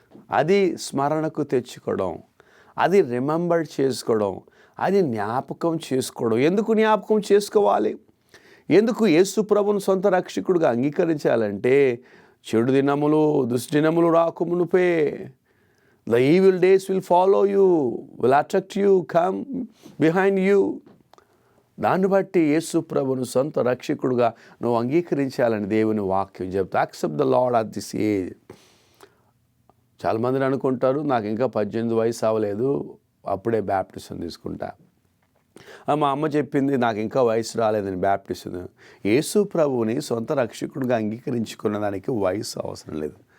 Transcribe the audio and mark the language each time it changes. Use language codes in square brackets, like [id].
[te] అది స్మరణకు తెచ్చుకోవడం, అది రిమెంబర్ చేసుకోవడం, అది జ్ఞాపకం చేసుకోవడం. ఎందుకు జ్ఞాపకం చేసుకోవాలి? ఎందుకు యేసు ప్రభుని సొంత రక్షకుడిగా అంగీకరించాలంటే, చెడు దినములు, దుష్దినములు రాకమునుపే, [en] the evil days will follow you, will attract you, come behind you. [te] దాన్ని బట్టి యేసు ప్రభును సొంత రక్షకుడుగా నువ్వు అంగీకరించాలని దేవుని వాక్యం చెప్తా. [en] Accept the lord at this age. [te] చాలామంది అనుకుంటారు, నాకు ఇంకా 18 వయసు అవ్వలేదు, అప్పుడే బ్యాప్టిజం తీసుకుంటా. మా అమ్మ చెప్పింది, నాకు ఇంకా వయసు రాలేదని బ్యాప్టిజం. యేసు ప్రభువుని సొంత రక్షకుడిగా అంగీకరించుకున్న దానికి వయసు అవసరం లేదు.